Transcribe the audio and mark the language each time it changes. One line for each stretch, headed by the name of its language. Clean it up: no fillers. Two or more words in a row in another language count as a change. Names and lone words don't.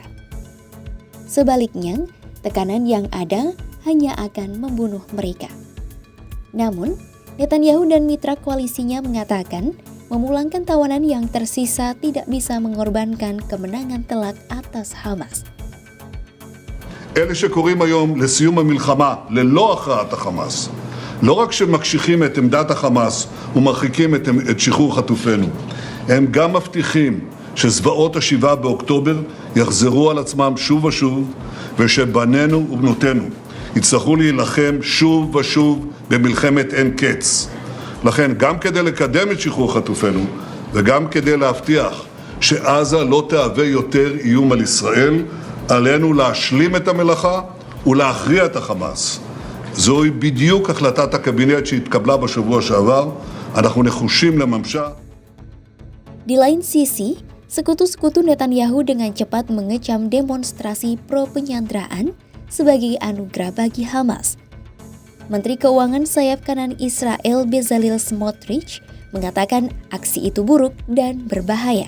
Indonesian: Sebaliknya, tekanan yang ada hanya akan membunuh mereka. Namun, Netanyahu dan mitra koalisinya mengatakan memulangkan tawanan yang tersisa tidak bisa mengorbankan kemenangan telak atas Hamas.
Hebrew: אלה שקוראים היום לסיום המלחמה ללא הכרעת החמאס, לא רק שמקשיחים את עמדת החמאס ומרחיקים את שחרור חטופינו, הם גם מבטיחים שזוועות ה7 באוקטובר יחזרו על עצמם שוב ושוב, ושבנינו ובנותינו יצטרכו להילחם שוב ושוב במלחמת אין קץ. לכן, גם כדי לקדם את שחרור חטופינו, וגם כדי להבטיח שעזה לא תהווה יותר איום על ישראל, עלינו להשלים את המלאכה ולהכריע את החמאס. זוהי בדיוק החלטת הקבינט שהתקבלה בשבוע שעבר, אנחנו נחושים לממשה.
Indonesian: Di lain sisi, sekutu-sekutu Netanyahu dengan cepat mengecam demonstrasi pro-penyanderaan sebagai anugerah bagi Hamas. Menteri Keuangan sayap kanan Israel Bezalel Smotrich mengatakan aksi itu buruk dan berbahaya.